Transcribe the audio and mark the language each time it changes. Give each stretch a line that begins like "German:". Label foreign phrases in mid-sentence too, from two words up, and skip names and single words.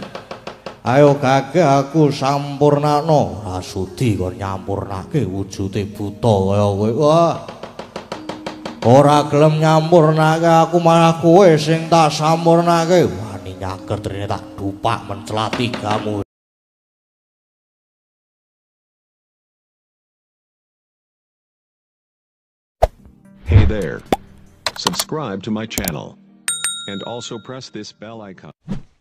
Javanese: Ayo gage aku sampurnakno. Ora sudi kon nyampurnake wujude buta kaya kowe. Wah. Ora gelem nyampurnake aku malah kowe sing tak sampurnake. Wani nyaker trine tak dupak mencelati kamu.
English: Hey there. Subscribe to my channel. And also press this bell icon.